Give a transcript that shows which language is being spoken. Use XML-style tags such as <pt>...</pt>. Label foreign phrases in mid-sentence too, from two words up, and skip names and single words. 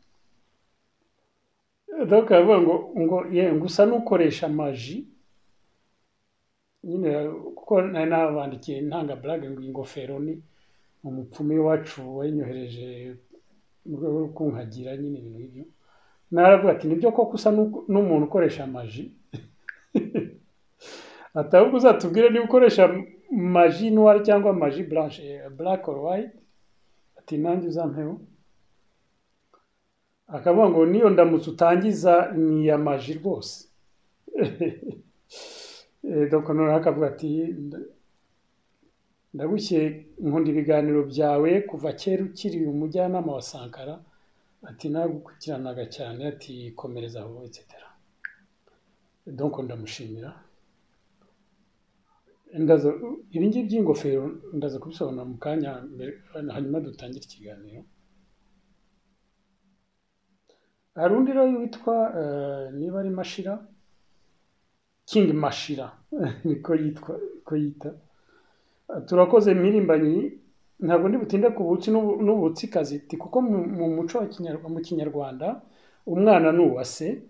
<rw>donc aravuga ngo usa n'ukoresha maji nyine, kuko nari nabandikiye ntanga blague ngo ingofero ni umupfumu iwacu wayinyohereje mu rwego rwo kunkagira nyine ibintu nk'ibyo, naravuga ati nibyo koko usa n'umuntu ukoresha maji atabwo uzatubwire niba ukoresha maji noire cyangwa maji blanche,</rw> <en>black or white,</en> <rw>ati nanjye uzampeho. Akavuga ngo niyo ndamutse utangiza ni ya maji rwose donc noneho akavuga ati ndagushye nkunda ibiganiro byawe kuva kera ukiri umujyanama wa Sankara, ati nagukurikiranaga cyane, ati komereza aho etc. donc ndamushimira. Ibi ngibi by'ingofero ndaza kubisobanura mu kanya hanyuma dutangire ikiganiro. hari undi rero witwa niba ari Mashira, King Mashira niko yita, turakoze mpirimbanyi, ntabwo ndi butinde ku butsi n'ubutsikazi, kuko mu muco mu kinyarwanda umwana ni uwase.</rw>